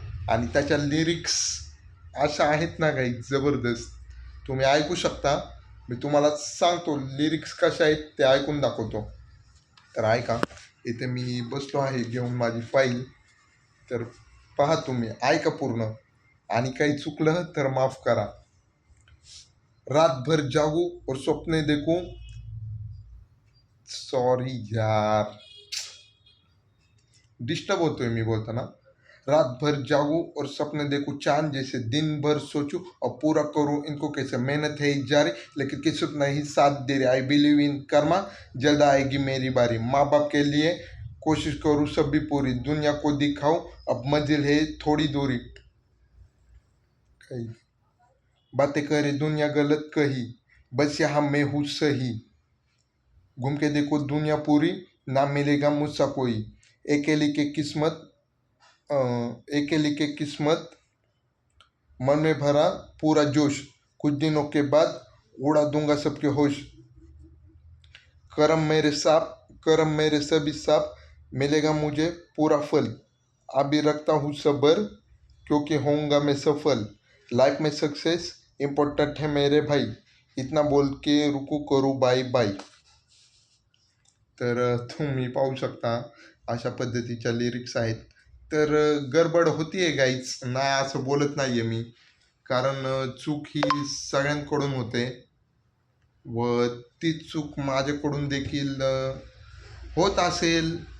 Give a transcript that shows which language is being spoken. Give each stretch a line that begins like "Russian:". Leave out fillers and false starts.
Marathi: आणि त्याच्या लिरिक्स अशा आहेत ना काही जबरदस्त. तुम्ही ऐकू शकता. मी तुम्हाला सांगतो लिरिक्स कशा आहेत ते ऐकून दाखवतो. तर ऐका. इथे मी बसलो आहे घेऊन माझी फाईल. तर पहा, तुम्ही ऐका पूर्ण. आणि काही चुकलं तर माफ करा.
Hindi: रात भर जागू और स्वप्ने देखूं.
Marathi: सॉरी यार, डिस्टर्ब होतोय मी बोलताना.
Hindi: रात भर जागू और सपने देखूं चांद जैसे, दिन भर सोचूं और पूरा करूं इनको कैसे. मेहनत है जारी लेकिन किस्मत नहीं साथ दे रही.
English: I believe in karma,
Hindi: जल्द आएगी मेरी बारी. माँ बाप के लिए कोशिश करूं सब भी पूरी, दुनिया को दिखाऊं अब मंजिल है थोड़ी दूरी. कही बातें करे दुनिया गलत कही, बस यहाँ मैं हूँ सही. घूम के देखो दुनिया पूरी, ना मिलेगा मुझसा कोई. अकेली के किस्मत अकेली के किस्मत, मन में भरा पूरा जोश. कुछ दिनों के बाद उड़ा दूंगा सबके होश. कर्म मेरे सभी साफ, मिलेगा मुझे पूरा फल. अभी रखता हूँ सबर, क्योंकि होऊंगा मैं सफल. लाइफ में सक्सेस इम्पोर्टंट है मेरे भाई. इतना बोल के रुकू करू बाय बाय.
Marathi: तर तुम्ही पाहू शकता अशा पद्धतीच्या लिरिक्स आहेत. तर गडबड होतीये गाईच, नाही असं बोलत नाहीये मी. कारण चूक ही सगळ्यांकडून होते व ती चूक माझ्याकडून देखील होत असेल.